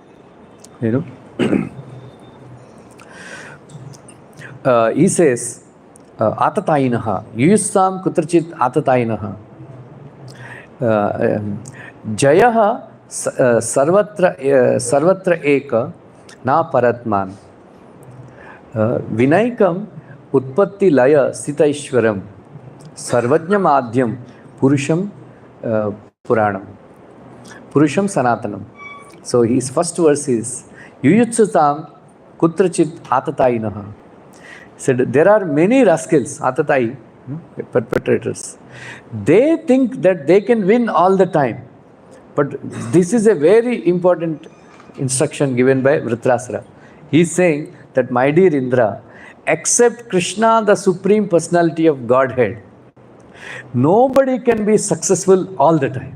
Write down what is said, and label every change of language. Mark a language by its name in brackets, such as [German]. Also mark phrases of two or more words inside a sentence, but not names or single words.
[English] he says, [Sanskrit] आततायिनः, युयुत्सम् कुत्रचित् आततायिनः, जयः सर्वत्र एक न परात्मन्, विनैकम् उत्पत्ति लय स्थितीश्वरम्, सर्वज्ञ मध्यम् पुरुषम् पुराणम्, पुरुषम् सनातनम्. [English] So his first verse is [Sanskrit] युयुत्सुतम् कुत्रचित् आततायिनः. [English] He said there are many rascals, atatai, perpetrators. They think that they can win all the time. But this is a very important instruction given by Vritrasura. He is saying that, my dear Indra, except Krishna, the Supreme Personality of Godhead, nobody can be successful all the time.